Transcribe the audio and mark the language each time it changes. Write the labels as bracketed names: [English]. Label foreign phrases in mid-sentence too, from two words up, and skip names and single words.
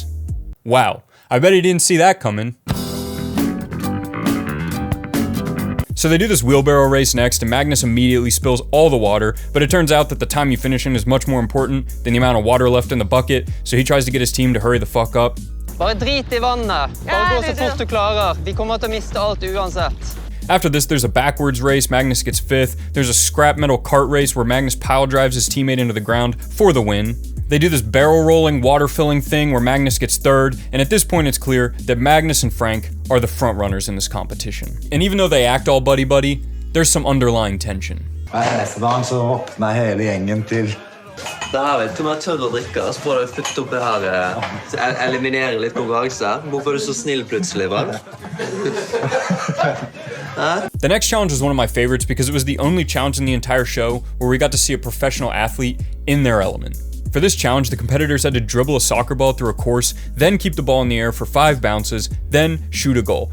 [English] Wow. I bet he didn't see that coming. So they do this wheelbarrow race next, and Magnus immediately spills all the water, but it turns out that the time you finish in is much more important than the amount of water left in the bucket, so he tries to get his team to hurry the fuck up. [Norwegian] Bare drit I vannet. Bare gå så fort du klarer. Vi kommer til å miste alt uansett. [English] After this, there's a backwards race. Magnus gets 5th. There's a scrap metal cart race where Magnus pile drives his teammate into the ground for the win. They do this barrel rolling, water filling thing where Magnus gets 3rd, and at this point it's clear that Magnus and Frank are the front runners in this competition. And even though they act all buddy-buddy, there's some underlying tension. [Norwegian] Neste dag så våkna hele gjengen til Det her vet du om jeg tør å drikke, så får jeg fukt opp det her, så eliminerer litt konkurranse. Hvorfor du så snill plutselig, vel? [English] The next challenge was one of my favorites because it was the only challenge in the entire show where we got to see a professional athlete in their element. For this challenge, the competitors had to dribble a soccer ball through a course, then keep the ball in the air for 5 bounces, then shoot a goal.